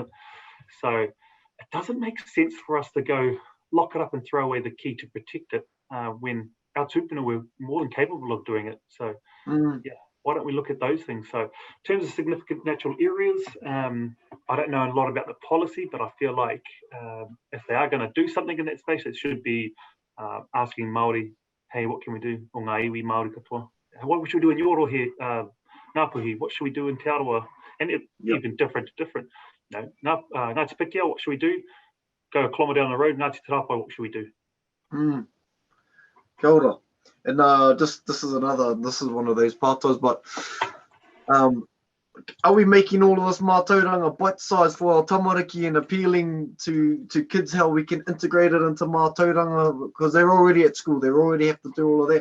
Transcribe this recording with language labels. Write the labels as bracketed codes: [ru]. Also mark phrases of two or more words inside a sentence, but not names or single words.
[en] So it doesn't make sense for us to go lock it up and throw away the key to protect it when our tupuna were more than capable of doing it. So why don't we look at those things? So in terms of significant natural areas, I don't know a lot about the policy, but I feel like if they are going to do something in that space, it should be asking Maori, hey, what can we do? [mi] O ngā iwi Maori katoa. [en] What should we do in your here, Ngāpuhi? What should we do in Te Arawa? And even different. Ngāti Pikiao, what should we do? Go a kilometre down the road, Ngāti Tarāwhai, what should we do? [mi] Kia ora. [en] And this is one of those pātos, but are we making all of this mātauranga bite-sized for our tamariki and appealing to kids how we can integrate it into mātauranga, because they're already at school, they already have to do all of that.